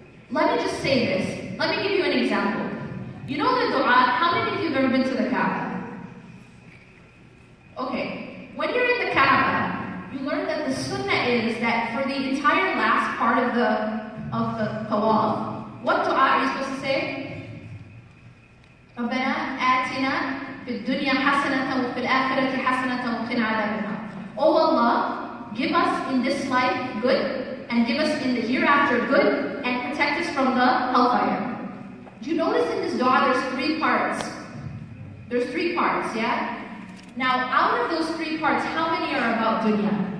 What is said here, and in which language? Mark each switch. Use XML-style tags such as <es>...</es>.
<en>Let me just say this. Let me give you an example. You know the dua, how many of you have ever been to the Kaaba? Okay, when you're in the Kaaba, you learn that the sunnah is that for the entire last part of the tawaf, what dua are you supposed to say?</en> <ar>ربنا آتنا في الدنيا حسنة وفي الآخرة حسنة وقنا عذاب النار.</ar> <en>Oh Allah, give us in this life good, and give us in the hereafter good, and protect us from the hellfire. Do you notice in this dua there's 3 parts? There's 3 parts, yeah? Now, out of those 3 parts, how many are about dunya?</en>